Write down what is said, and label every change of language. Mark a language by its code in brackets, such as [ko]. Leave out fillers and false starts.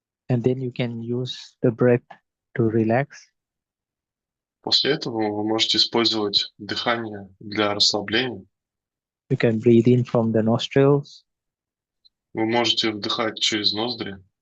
[en] And then you can use the breath to relax. [ru] После этого вы можете использовать дыхание для расслабления. [en] You can breathe in from the nostrils [ru] Вы можете вдыхать через ноздри